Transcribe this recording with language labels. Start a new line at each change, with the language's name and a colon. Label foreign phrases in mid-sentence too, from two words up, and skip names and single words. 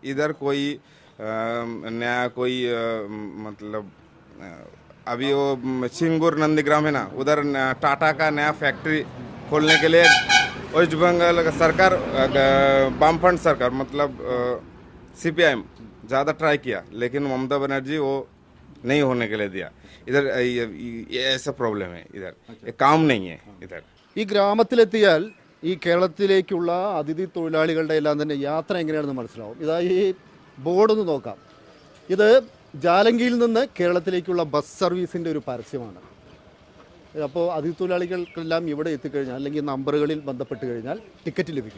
Hindi: इधर कोई नया कोई मतलब अभी वो सिंगूर नंदीग्राम है ना, उधर टाटा का नया फैक्ट्री खोलने के लिए वेस्ट बंगाल का सरकार वामफ्रंट सरकार मतलब CPIM ज़्यादा ट्राई किया, लेकिन ममता बनर्जी वो नहीं होने के लिए दिया। इधर ये ऐसा प्रॉब्लम है, इधर ये काम नहीं है इधर।
Malayalam: ഈ ഗ്രാമത്തിലെത്തിയാൽ ഈ കേരളത്തിലേക്കുള്ള അതിഥി തൊഴിലാളികളുടെ എല്ലാം തന്നെ യാത്ര എങ്ങനെയാണെന്ന് മനസ്സിലാവും. ഇതാ ഈ ബോർഡൊന്ന് നോക്കാം. ഇത് ജാലങ്കിയിൽ നിന്ന് കേരളത്തിലേക്കുള്ള ബസ് സർവീസിൻ്റെ ഒരു പരസ്യമാണ്. അപ്പോൾ അതിഥി തൊഴിലാളികൾക്കെല്ലാം ഇവിടെ എത്തിക്കഴിഞ്ഞാൽ അല്ലെങ്കിൽ നമ്പറുകളിൽ ബന്ധപ്പെട്ട് കഴിഞ്ഞാൽ ടിക്കറ്റ് ലഭിക്കും.